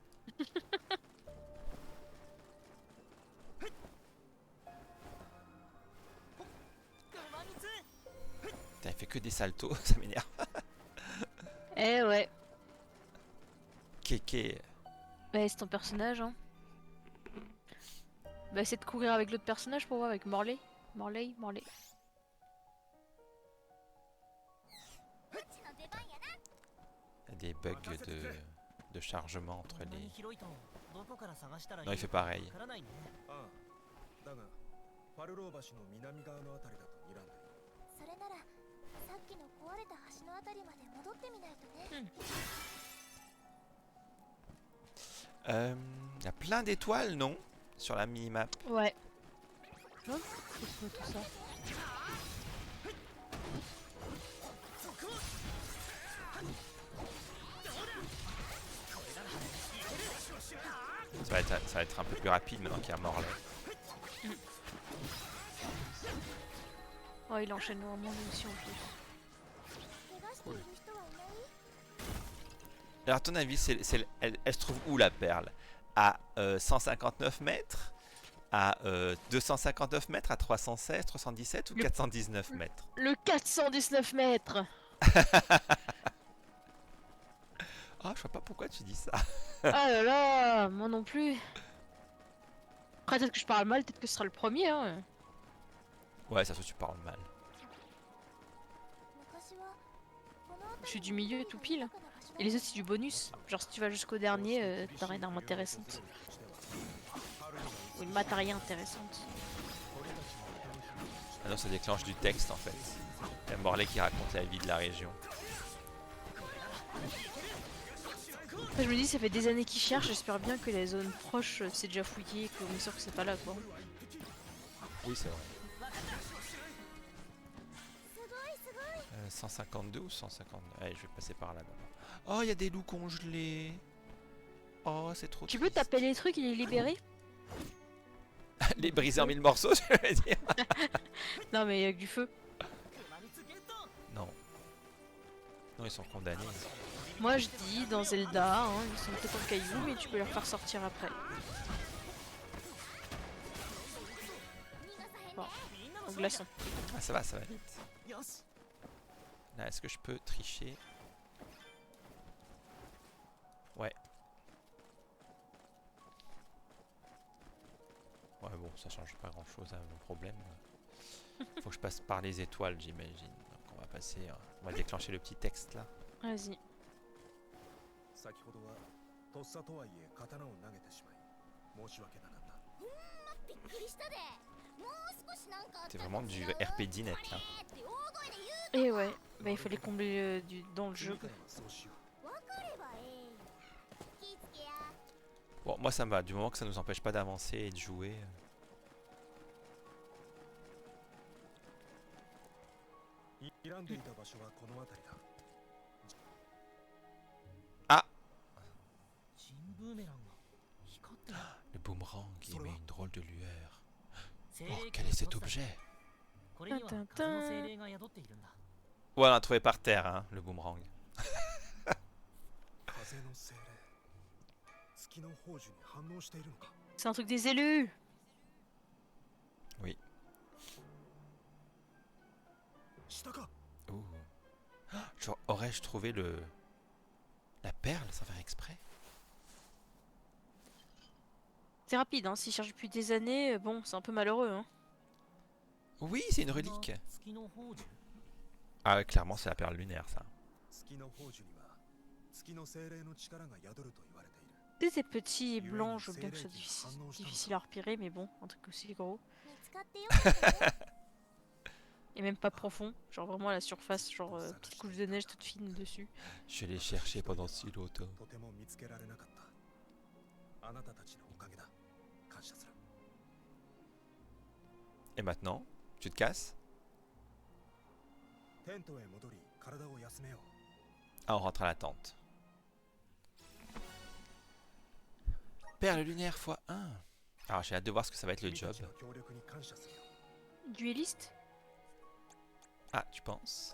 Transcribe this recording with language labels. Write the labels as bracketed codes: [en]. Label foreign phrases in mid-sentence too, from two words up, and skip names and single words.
[fr] Putain, il fait que des saltos, ça m'énerve. Eh ouais. Kéké. Bah c'est ton personnage, hein. Bah essaie de courir avec l'autre personnage pour voir, avec Morley. Morley. [ja] うちの出番やな [fr] Il y a des bugs de chargement entre [ja] こんなに [fr] les... [ja] 広いとどこから探したらいい [fr] Non, il fait pareil. [ja] わからないね。ああだがファルロー橋の南側のあたりだと睨んでいるそれならさっきの壊れた橋のあたりまで戻ってみないとね [fr] Il y a plein d'étoiles, non? Sur la minimap. Ouais. Oh, c'est quoi tout ça? Ça va être un peu plus rapide maintenant qu'il y a Morley. Oh, il enchaîne vraiment lui aussi en plus. [ja] 怪我している人はいない [fr] Alors, à ton avis, elle se trouve où la perle? À 159 mètres? À 259 mètres? À 316, 317 ou 419 mètres? Le 419 mètres. Ah, je vois pas pourquoi tu dis ça. Ah là là, moi non plus. Après peut-être que je parle mal, peut-être que ce sera le premier, hein. Ouais, ça se trouve, tu parles mal. [ja] 昔はこの辺り [fr] Je suis du milieu tout pile. Et les autres c'est du bonus. Genre si tu vas jusqu'au dernier, t'auras une arme intéressante. Ou une matérielle intéressante. Ah non, ça déclenche du texte en fait. Il y a Morley qui raconte la vie de la région. Après je me dis ça fait des années qu'ils cherchent, j'espère bien que les zones proches c'est déjà fouillé et qu'on est sûr que c'est pas là quoi. Oui, c'est vrai. [ja] すごいすごい [fr] 152 ou 152? Allez, je vais passer par là d'abord. Oh, il y a des loups congelés. Oh, c'est trop Tu peux triste. taper les trucs et les libérer? Les briser en mille morceaux, je veux dire. Non mais avec du feu. [ja] 熊蜜ゲット。 [fr] Non. Non, ils sont condamnés. Moi je dis dans Zelda, hein, ils sont peut-être en cailloux mais tu peux les faire sortir après. Bon, en glaçon. Ah, ça va vite. [ja] よし。 [fr] Là, est-ce que je peux tricher? Ouais. Ouais, bon, ça change pas grand-chose à mon problème. Faut que je passe par les étoiles, j'imagine. Donc on va passer... on va déclencher le petit texte là. Vas-y. [ja] 先ほどはとっさとはいえ刀を投げてしまい申し訳なかったびっくりしたでもう少しなんかあった [fr] C'est [ja] ら [fr] vraiment du RP net là. [ja] って大声で言う [fr] Et ouais, bah il fallait combler dans le jeu. [ja] 次回はそうしようわかればええ気ぃつけや [fr] Bon, moi ça me va, du moment que ça nous empêche pas d'avancer et de jouer. euh. [ja] 睨んでいた場所はこの辺りだ新ブーメランが光ってる。 [fr] Le boomerang, il émet une drôle de lueur. [ja] 精 [fr] Oh, [ja] 鋭機 [fr] quel [ja] の [fr] est cet [ja] 調査 [fr] objet? [ja] これには風の精霊が宿っているんだ。 [fr] Ouais, on a trouvé par terre, hein, le boomerang. [ja] 風の精霊月の宝珠に反応しているのか。 [fr] C'est un truc des élus. Oui. [ja] 下か。 Ouh. [fr] Ah, aurais-je trouvé la perle sans faire exprès? C'est rapide, hein. S'ils cherchent depuis des années, bon, c'est un peu malheureux, hein. Oui, c'est une relique. [ja] 月の宝珠。 [fr] Ah, ouais, clairement, c'est la perle lunaire, ça. [ja] 月の宝珠には月の精霊の力が宿ると言われている。 [fr] Des petits et blancs, je veux bien que ce soit difficile à repérer, mais bon, un truc aussi gros. [ja] 見つかってよかったね。 [fr] Et même pas profond, genre vraiment à la surface, genre petite couche de neige toute fine dessus. Je l'ai cherché pendant si longtemps. [ja] とても見つけられなかった。あなたたちのおかげだ。感謝する。 [fr] Et maintenant, tu te casses? [ja] テントへ戻り体を休めよう。 [fr] Ah, on rentre à la tente. Perle lunaire x1. Alors, j'ai hâte de voir ce que ça va être le [ja] 君た [fr] job. [ja] ちの協力に感謝するよ。 [fr] Dueliste. Ah, tu penses?